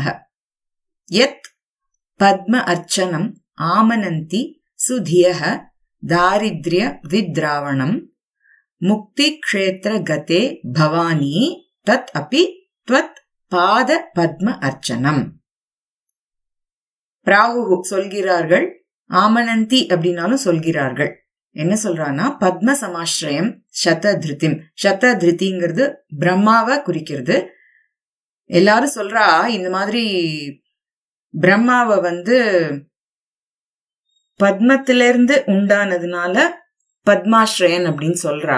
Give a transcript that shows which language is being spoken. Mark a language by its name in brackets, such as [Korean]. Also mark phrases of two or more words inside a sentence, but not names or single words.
[Sanskrit] यत् पद्म अर्चनम् आमनन्ति सुधियः दारिद्र्य विद्रावणम् मुक्तिक्षेत्र गते भवानी तत् अपि त्वत् पाद पद्म अर्चनम्. [Tamil] பிராகு சொல்கிறார்கள், ஆமனந்தி அப்படின்னாலும் சொல்கிறார்கள். என்ன சொல்றான்னா, [Sanskrit] पद्म समाश्रयं शतधृतिम्. [Tamil] சததிருத்திங்கிறது பிரம்மாவை குறிக்கிறது. எல்லாரும் சொல்றா, இந்த மாதிரி பிரம்மாவை பத்மத்திலிருந்து உண்டானதுனால பத்மாஸ்ரயன் அப்படின்னு சொல்றா.